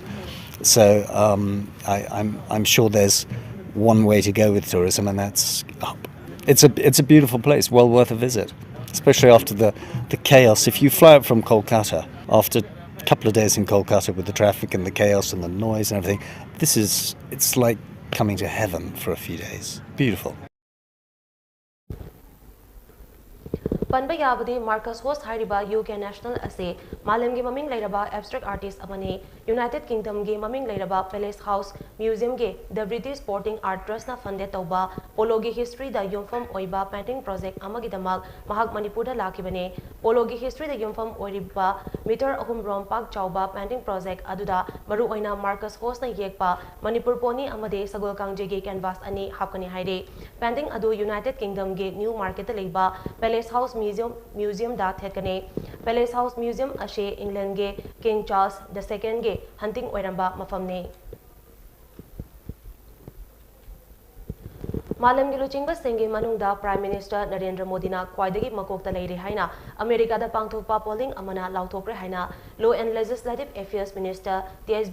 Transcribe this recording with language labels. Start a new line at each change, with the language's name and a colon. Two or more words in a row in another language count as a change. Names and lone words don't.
English: So I'm sure there's one way to go with tourism, and that's up. It's a beautiful place, well worth a visit, especially after the chaos. If you fly up from Kolkata after a couple of days in Kolkata with the traffic and the chaos and the noise and everything, it's like coming to heaven for a few days. Beautiful.
Manipuri: Panba yabadi Marcus Host hariba UK National ase malem gi maming lairaba
English: abstract artist
Manipuri: amane United Kingdom gi maming lairaba Palace House Museum gi the British Sporting Art Trust na funded tauba polo gi history da yumfam oiba
English: painting project
Manipuri: amagi damak mahak Manipur da lakibane polo gi history da yumfam oiriba meter ahum rom park chauba
English: painting project
Manipuri: aduda maru oina Marcus Host na yekpa Manipur pony amade sagol kangje gi canvas ani hapkani haire painting adu United Kingdom gi New Market da leiba Palace House Museum da thekane Palace House Museum ashe England ge King Charles II ge hunting oiramba mafamne Malam gi luchingba singgi manungda
English: Prime Minister
Manipuri: Narendra Modi na khwaidagi makokta leire haina America da pangthokpa polling amana lauthokre haina
English: Law and Legislative Affairs Minister
Manipuri: T.S.